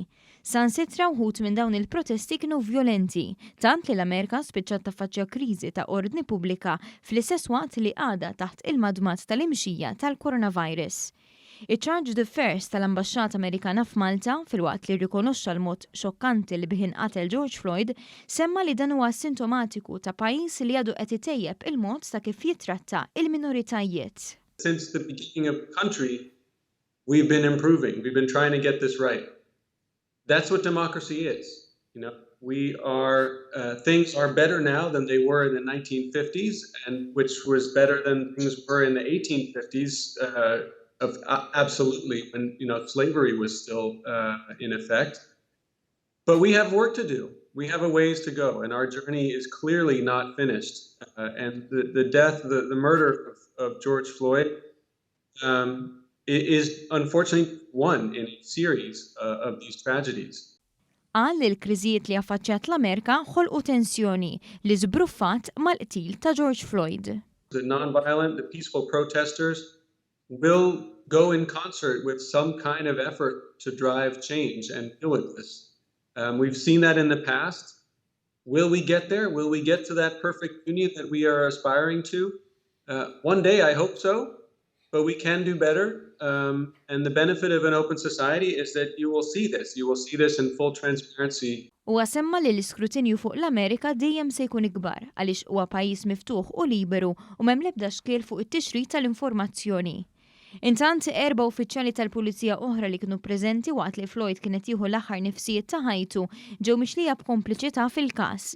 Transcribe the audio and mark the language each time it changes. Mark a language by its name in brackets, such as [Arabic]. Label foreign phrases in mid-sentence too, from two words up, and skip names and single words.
[Maltese] Sansitra wħud minn dawn il-protesti kienu vjolenti, tant li l-Amerka spiċċat taffaċċja kriżi ta' ordni pubblika fl-istess waqt li għadha taħt il-madmat tal-imxija tal-coronavirus. Il- [French] charge d'affaires [Maltese] tal-Ambaxxata Amerikana f'Malta filwaqt li rrikonoxxa l-mod xokkanti li bih inqatel George Floyd semma li dan huwa sintomatiku ta' pajjiż li għadu qed itejjeb il-mod ta' kif jitratta il-minoritajiet. [English] Since the beginning of the country, we've been improving. We've been trying to get this right. That's what democracy is. Things are better now than they were in the 1950s, and which was better than things were in the 1850s. Absolutely, when slavery was still in effect. But we have work to do. We have a ways to go, and our journey is clearly not finished. And the death, the murder of George Floyd is unfortunately one in a series of these tragedies. [Maltese] Qal li l-kriżijiet li affaċċjat l-Amerka ħolqu tensjoni li żbruffat mal-qtil ta' George Floyd. [English] The non-violent, the peaceful protesters will go in concert with some kind of effort to drive change and deal with this. We've seen that in the past. Will we get there? Will we get to that perfect union that we are aspiring to? One day, I hope so, but we can do better. And the benefit of an open society is that you will see this. You will see this in full transparency. [Maltese] Huwa semma li l-iskrutinju fuq l-Amerika dejjem se jkun ikbar għaliex huwa pajjiż miftuħ u liberu u m'hemm l-ebda xkiel fuq it-tixrid tal-informazzjoni. Intant 4 uffiċjali tal-Pulizija oħra li kienu preżenti waqt li Floyd kienet jieħu l-aħħar nifsijiet ta' ħajtu ġew mixlija b'kompliċità fil-każ.